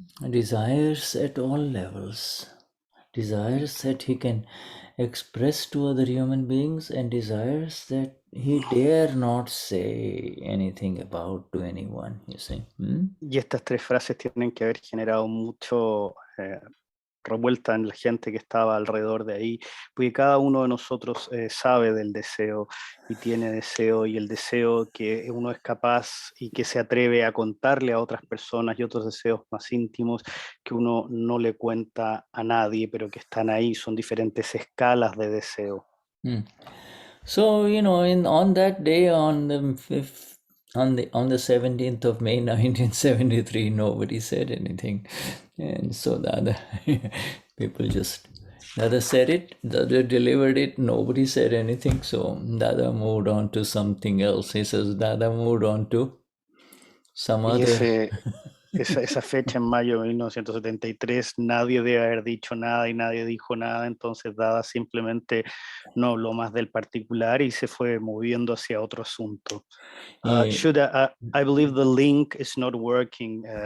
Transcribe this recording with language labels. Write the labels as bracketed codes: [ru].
[en] desires at all levels, desires that he can express to other human beings and desires that he dare not say anything about to anyone, you see. [es] Y estas 3 frases tienen que haber generado mucho revuelta en la gente que estaba alrededor de ahí, porque cada uno de nosotros sabe del deseo y tiene deseo, y el deseo que uno es capaz y que se atreve a contarle a otras personas, y otros deseos más íntimos que uno no le cuenta a nadie, pero que están ahí, son diferentes escalas de deseo. [en] So, on that day, on the 17th of May 1973, nobody said anything, and so Dada people just Dada said it, Dada delivered it, nobody said anything, so Dada moved on to something else. He says Dada moved on to some other. [es] Esa fecha en mayo de 1973, nadie debe haber dicho nada y nadie dijo nada, entonces Dada simplemente no habló más del particular y se fue moviendo hacia otro asunto. [en] Shudhha, I believe the link is not working.